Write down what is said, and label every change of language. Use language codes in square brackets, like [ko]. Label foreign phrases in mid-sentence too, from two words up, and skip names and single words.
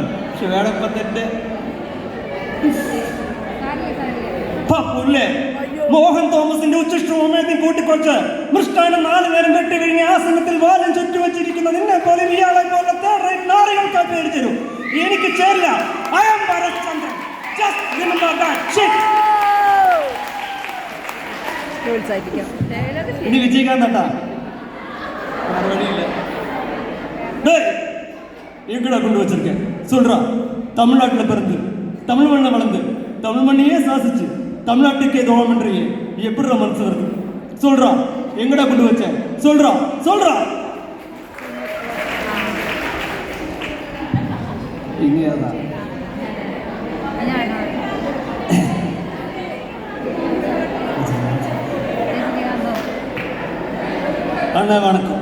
[ml] പക്ഷെ വേടപ്പത്തിൻ്റെ മോഹൻ തോമസിന്റെ ഉച്ചിഷ്ടവും കൂട്ടിക്കൊച്ച് മൃഷ്ടാനം 4 നേരം കെട്ടി കഴിഞ്ഞ് ആസനത്തിൽ വാലം ചുറ്റി വച്ചിരിക്കുന്ന നിന്നെ പോലെ ഇയാളെ പോലെ നാറികൾക്ക് പേടിച്ചു. എനിക്ക് ചേരില്ല. [en] I am Bharat Chandran. Just remember that shit. [ml] ഇനി വിജയിക്കാൻ തട്ടാ മറുപടിയില്ല. [ta] எங்கடா கொண்டு வச்சிருக்கேன் சொல்றா. தமிழ்நாட்டில் பிறந்து தமிழ் மண்ணை வளர்ந்து தமிழ் மண்ணையே சாசிச்சு தமிழ்நாட்டுக்கே துரோகம் பண்றீங்க, எப்படி மனசு வருது சொல்றா. எங்கடா கொண்டு வச்ச சொல்றா சொல்றா. இங்கேதான் அண்ணா வணக்கம்.